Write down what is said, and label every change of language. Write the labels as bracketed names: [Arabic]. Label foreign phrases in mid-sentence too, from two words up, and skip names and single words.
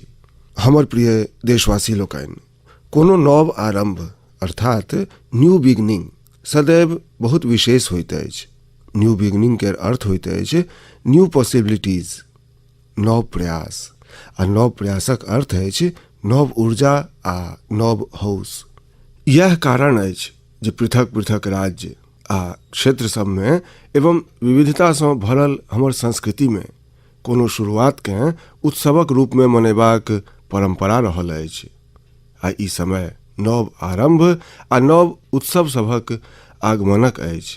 [Maithili] हमर प्रिय देशवासी लोकनि, कोनो नव आरंभ अर्थात [English] new beginning [Maithili] सदैव बहुत विशेष होइत अछि। [English] new beginning [Maithili] के अर्थ होइत अछि [English] new possibilities, [Maithili] नव प्रयास आ नव प्रयासक अर्थ अछि नव ऊर्जा आ नव हौस। यह कारण अछि जे पृथक पृथक राज्य आ क्षेत्र सब में एवं विविधता से भरल हमर संस्कृति में कोनो शुरुआत के उत्सवक रूप में मनेबाक परंपरा रहल अछि। आ ई समय नव आरंभ आ नव उत्सव सभक आगमनक अछि।